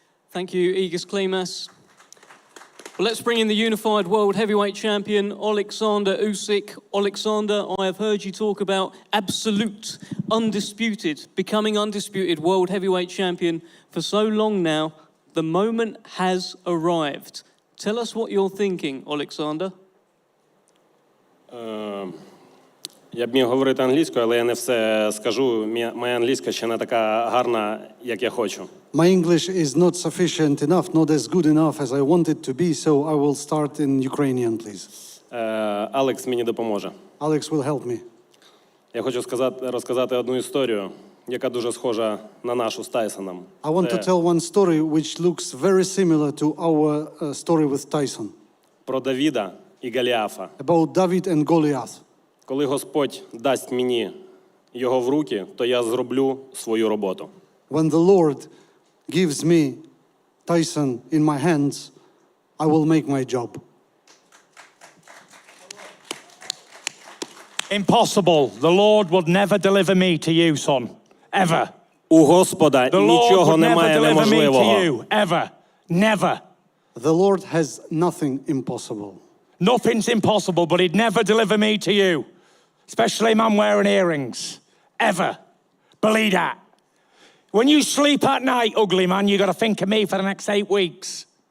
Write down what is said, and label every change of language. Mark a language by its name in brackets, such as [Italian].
[English] Thank you, Egis Klimas. Well, let's bring in the unified world heavyweight champion, Oleksandr Usyk. Oleksandr, I have heard you talk about absolute, undisputed, becoming undisputed world heavyweight champion for so long now. The moment has arrived. Tell us what you're thinking, Oleksandr. [Ukrainian] Я б міг говорити англійською, але я не все скажу. Моя англійська ще не така гарна, як я хочу. [English] My English is not sufficient enough, not as good enough as I want it to be, so I will start in Ukrainian, please. [Ukrainian] Алекс мені допоможе. [English] Alex will help me. [Ukrainian] Я хочу розказати одну історію, яка дуже схожа на нашу з Тайсоном. [English] I want to tell one story which looks very similar to our story with Tyson. [Ukrainian] Про Давіда і Голіафа. [English] About David and Goliath. [Ukrainian] Коли Господь дасть мені його в руки, то я зроблю свою роботу. [English] When the Lord gives me Tyson in my hands, I will make my job. Impossible. The Lord would never deliver me to you, son. Ever. [Ukrainian] У Господа нічого немає неможливого. [English] You, ever. Never. The Lord has nothing impossible. Nothing's impossible, but he'd never deliver me to you. Especially a man wearing earrings. Ever. Believe that. When you sleep at night, ugly man, you got to think of me for the next 8 weeks.